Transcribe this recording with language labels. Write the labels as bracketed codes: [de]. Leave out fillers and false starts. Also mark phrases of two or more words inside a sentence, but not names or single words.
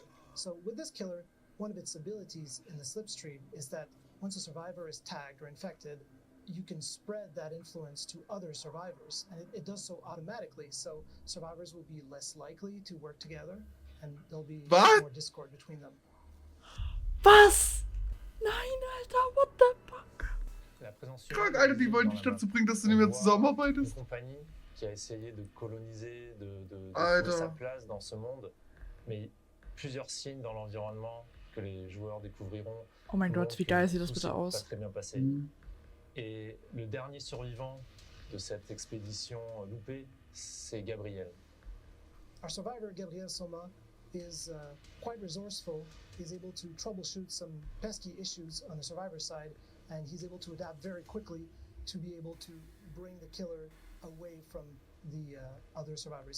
[en] So with this killer, one of its abilities in the slipstream is that once a survivor is tagged or infected, you can spread that influence to other survivors, and it does so automatically, so survivors will be less likely to work together, and there'll be What? more discord between them. [de] Was? Nein, Alter, [en] what the fuck? [fr] La présence [de] Krank, [fr] humaine [de] Alter, die [fr] est [de] wollen [fr] dans [de] dich [fr] la [de] dazu [fr] map. [de] bringen, dass du [fr] On [de] nicht mehr [fr] voit [de] zusammenarbeitest. [fr] Une compagnie qui a essayé de coloniser, de [de] Alter. [fr] trouver sa place dans ce monde, mais plusieurs signes dans l'environnement que les joueurs découvriront. [de] Oh mein Gott, wie geil sieht das [fr] Tout [de] bitte [fr] s'est [de] aus. [fr] pas très bien passé. Mhm. Et le dernier survivant de cette expédition loupée, c'est Gabriel. [en] Our survivor, Gabriel Soma, is quite resourceful. He's able to troubleshoot some pesky issues on the survivor side, and he's able to adapt very quickly to be able to bring the killer away from the other survivors.